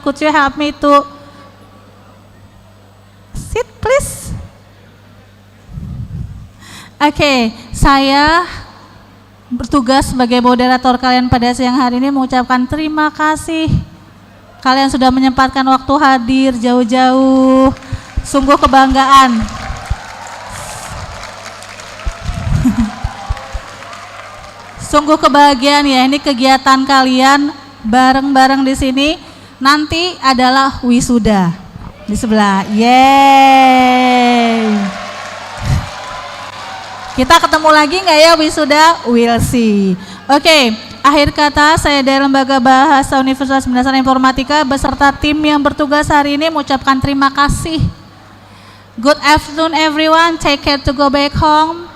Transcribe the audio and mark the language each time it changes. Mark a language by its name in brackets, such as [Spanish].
[English] Could you help me to sit, please? [Indonesian] Oke, saya bertugas sebagai moderator kalian pada siang hari ini mengucapkan terima kasih. Kalian sudah menyempatkan waktu hadir jauh-jauh. Sungguh kebanggaan. Sungguh kebahagiaan ya, ini kegiatan kalian bareng-bareng di sini. Nanti adalah wisuda di sebelah. Yeay. Kita ketemu lagi nggak ya wisuda? [English] We'll see. [Indonesian] Oke, akhir kata saya dari Lembaga Bahasa Universitas Berdasarkan Informatika beserta tim yang bertugas hari ini mengucapkan terima kasih. [English] Good afternoon everyone. Take care to go back home.